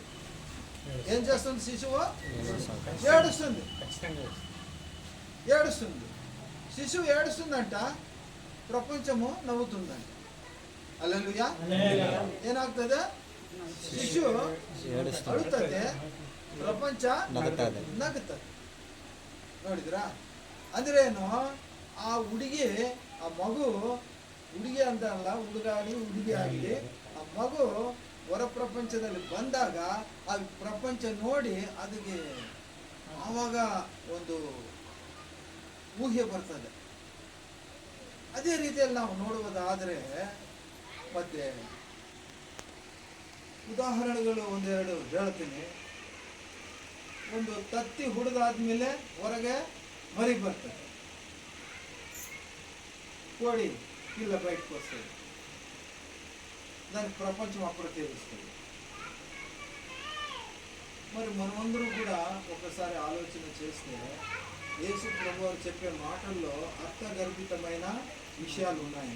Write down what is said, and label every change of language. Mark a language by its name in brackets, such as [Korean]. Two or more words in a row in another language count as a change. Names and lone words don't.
[Telugu] ఏం చేస్తుంది? శిశువు ఏడుస్తుంది. శిశువు ఏడుస్తుందంట, ప్రపంచము నవ్వుతుందంట. హల్లెలూయా. ఏనాగుతుంది? శిశువు అడుగుతుంది, ప్రపంచ నగుతుంది. [Kannada] ನೋಡಿದ್ರಾ? ಅಂದ್ರೇನು ಆ ಮಗು ಹುಡುಗಿ ಅಂತಲ್ಲ, ಹುಡುಗಿ ಆಗಲಿ ಆ ಮಗು ಹೊರ ಪ್ರಪಂಚದಲ್ಲಿ ಬಂದಾಗ ಆ ಪ್ರಪಂಚ ನೋಡಿ ಅದಕ್ಕೆ ಆವಾಗ ಒಂದು ಊಹೆ ಬರ್ತದೆ. ಅದೇ ರೀತಿಯಲ್ಲಿ ನಾವು ನೋಡುವುದಾದರೆ ಮತ್ತೆ ಉದಾಹರಣೆಗಳು 1-2 ಹೇಳ್ತೀನಿ. ಒಂದು ತತ್ತಿ ಹುಡಿದಾದ್ಮೇಲೆ ಹೊರಗೆ ಮರಿ ಬರ್ತದೆ, [Telugu] కోడి పిల్ల బయటకు వస్తుంది, దానికి ప్రపంచం అప్పుడు తెలుస్తుంది. మరి మనమందరూ కూడా ఒకసారి ఆలోచన చేస్తే యేసు ప్రభు వారు చెప్పే మాటల్లో అర్థగర్భితమైన విషయాలు ఉన్నాయి.